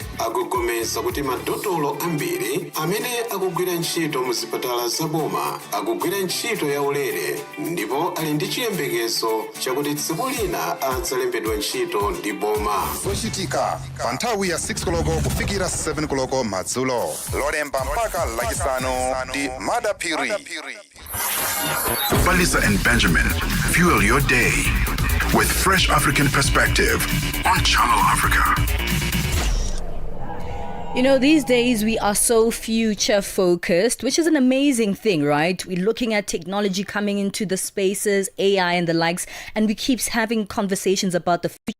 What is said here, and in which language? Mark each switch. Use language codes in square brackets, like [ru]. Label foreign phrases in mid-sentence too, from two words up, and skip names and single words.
[ny] Akugomeza kuti madotolo ambiri amene akugwira ntchito mu zipatala zaboma akugwira ntchito yaulere ndipo ali ndi chiyembekezo chakuti tsiku lina adzalembedwa ntchito ndi boma. Zochitika pa nthawi ya 6 koloko kufikira 7 koloko madzulo. Lolemba mpaka lachisanu ndi Madapiri. [en] Palesa and Benjamin fuel your day with fresh African perspective on Channel Africa. You know, these days we are so future focused, which is an amazing thing, right? We're looking at technology coming into the spaces, AI and the likes, and we keep having conversations about the future.